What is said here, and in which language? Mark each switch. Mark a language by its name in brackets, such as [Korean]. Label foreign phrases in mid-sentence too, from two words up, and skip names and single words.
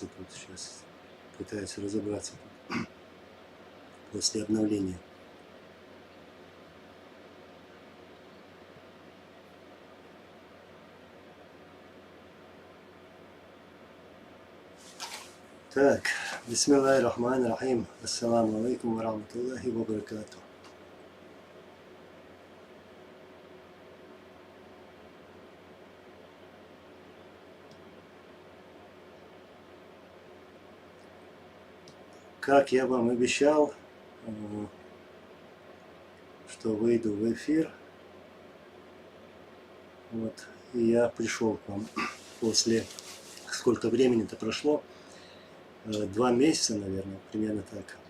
[Russian] Тут сейчас пытаюсь разобраться после обновления. Так, [Arabic] بسم الله الرحمن الرحيم. السلام عليكم ورحمة الله وبركاته. [Russian] Как я вам обещал, что выйду в эфир, вот, и я пришел к вам после, сколько времени-то прошло, 2 месяца, наверное, примерно так.